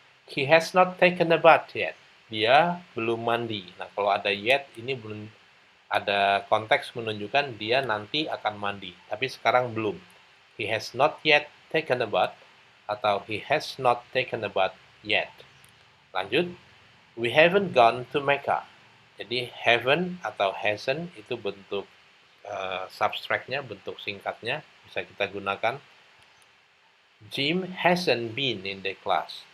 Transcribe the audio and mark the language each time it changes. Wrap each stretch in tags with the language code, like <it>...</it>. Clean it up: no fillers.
<en>He has not taken a bath yet.</en> <id>Dia belum mandi. Nah, kalau ada yet, ini belum ada konteks menunjukkan dia nanti akan mandi. Tapi sekarang belum.</id> <en>He has not yet taken a bath atau he has not taken a bath yet. Lanjut. We haven't gone to Mecca.</en> <id>Jadi haven't atau hasn't itu bentuk substraknya, bentuk singkatnya. Bisa kita gunakan.</id> <en>Jim hasn't been in the class.</en>